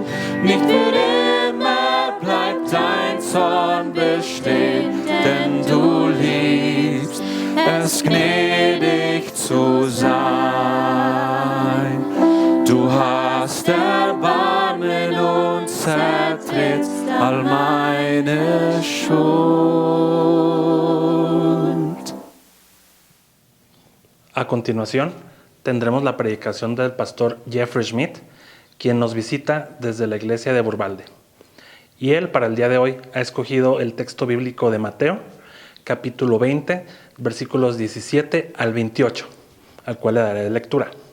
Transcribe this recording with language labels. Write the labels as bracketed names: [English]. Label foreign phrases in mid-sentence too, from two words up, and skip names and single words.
[German] Nicht für immer bleibt dein Zorn bestehen, denn du liebst es gnädig zu sein. Du hast Erbarmen und zertrittst all meine Schuld. [Spanish] A continuación, tendremos la predicación del pastor Jeffrey Schmidt, quien nos visita desde la iglesia de Burbalde. Y él, para el día de hoy, ha escogido el texto bíblico de Mateo, capítulo 20, versículos 17 al 28, al cual le daré lectura.